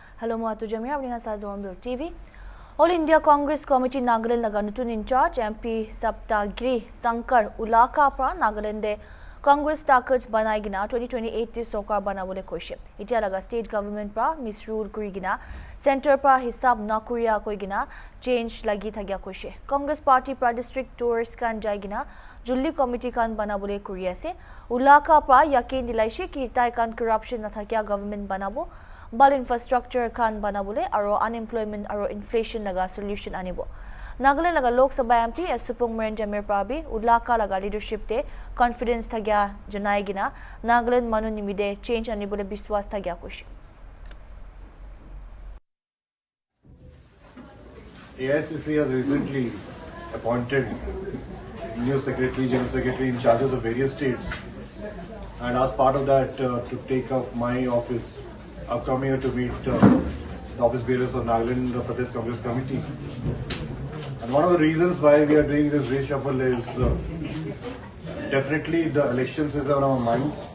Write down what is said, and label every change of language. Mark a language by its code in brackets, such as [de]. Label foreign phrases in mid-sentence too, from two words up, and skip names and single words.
[nag] Hello, Matu Jamia, abang sa HornbillTV. All India Congress Committee Nagaland laga nutun [en] in charge [nag] MP Saptagiri Sankar Ulaka pra Nagaland de Congress takers banai gina 2028 ti sokar banabole koishe. Itia laga [en] state government [nag] pra misrule kuri gina center pra hisab na kuriya koi gina change lagi thagya koishe. Congress party pra [en] district tours [nag] kan jai gina Julli committee kan banabole kuri ase. Ulaka pra yakin dilaishe ki tai kan corruption na thakya government banabo. Bal infrastructure khan banabole aro unemployment aro inflation laga solution anibo. Nagaland laga Lok Sabha MP Supung Meren Jamir Prabi Ulaka laga leadership te confidence thagya janai gina Nagaland manu nimide change anibole biswas thagya kush. [en] AICC has recently appointed new secretary, general secretary in charges of various states, and as part of that, to take up my office, I've come here to meet the office bearers of Nagaland Pradesh Congress Committee. And one of the reasons why we are doing this reshuffle is definitely the elections is on our mind.